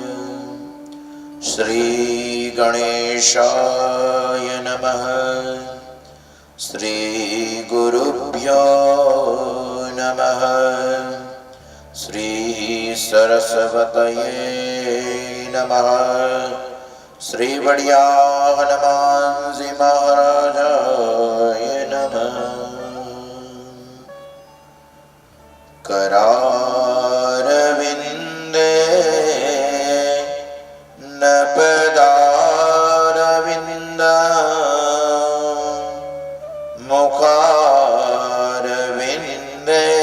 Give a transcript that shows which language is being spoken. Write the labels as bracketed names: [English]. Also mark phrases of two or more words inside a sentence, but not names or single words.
[Sanskrit] श्री गणेशाय नमः। श्री गुरुभ्यो नमः। श्री सरस्वतये नमः। श्री बढ़िया हनुमान जी महाराजाय नमः। करारविंदे नपदारविंद मुखारविंदे